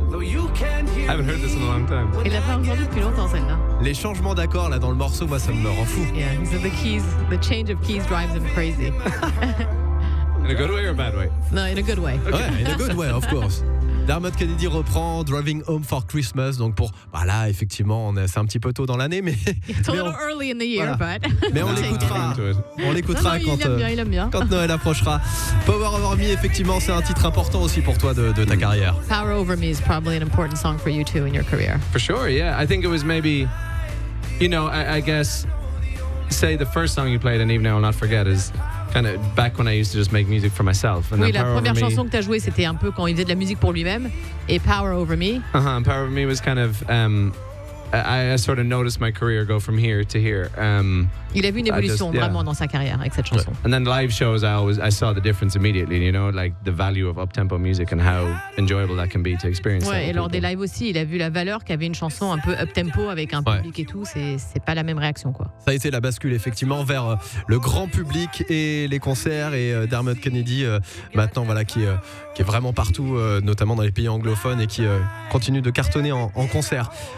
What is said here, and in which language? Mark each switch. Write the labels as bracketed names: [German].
[English] I haven't heard this in a long time. [French] Il l'a pas entendu depuis longtemps celle-là. Les changements d'accords là dans le morceau, moi ça me rend fou. [English] Yeah, so the change of keys drives him crazy. In a good way or a bad way? No, in a good way. Ouais, in a good way, of course. [French] Dermot Kennedy reprend Driving Home for Christmas, donc pour, bah là effectivement c'est un petit peu tôt dans l'année, mais [English] It's a little early in the year, [French] voilà. [English] but [French] mais on l'écoutera il aime bien. quand Noël approchera. Power Over Me, effectivement c'est un titre important aussi pour toi de ta carrière. [English] Power Over Me is probably an important song for you too in your career. For sure, yeah. I think it was maybe, you know, I guess, say the first song you played, and even now I'll not forget, is kind of back when I used to just make music for myself. And [French] oui, [English] then [French] la première chanson que tu as jouée, c'était un peu quand il faisait de la musique pour lui-même. Et Power Over Me. [English] Power Over Me was kind of, I sort of noticed my career go from here to here. [French] Il a vu une évolution vraiment dans sa carrière avec cette chanson. [English] And then live shows, I saw the difference immediately, you know, like the value of up-tempo music and how enjoyable that can be to experience. [French] Ouais, et lors des lives aussi, il a vu la valeur qu'avait une chanson un peu up-tempo avec un public et tout. C'est pas la même réaction, quoi. Ça a été la bascule effectivement vers le grand public et les concerts, et Dermot Kennedy maintenant voilà qui est vraiment partout, notamment dans les pays anglophones, et qui continue de cartonner en concert.